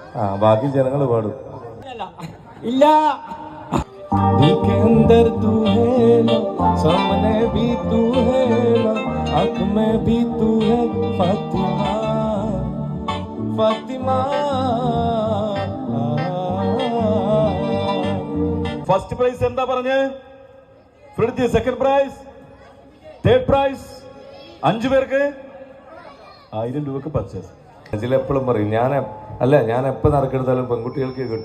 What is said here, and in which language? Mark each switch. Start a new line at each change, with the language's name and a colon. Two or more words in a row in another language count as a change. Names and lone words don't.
Malayalam: ബാക്കി ജനങ്ങൾ പാടും. ഇല്ല
Hindi: दिल के अंदर तू है ना, सामने भी तू है ना, आँख में भी तू है फातिमा फातिमा.
English: first prize
Malayalam: എന്താ പറഞ്ഞ്? ഫ്രിഡ്ജ്.
English: second prize, third prize
Malayalam: 5 പേർക്ക് 1000 രൂപക്ക് പർച്ചേസ്. എപ്പോഴും പറയും ഞാൻ എപ്പോ നറുക്കെടുത്താലും പെൺകുട്ടികൾക്ക് കിട്ടൂ.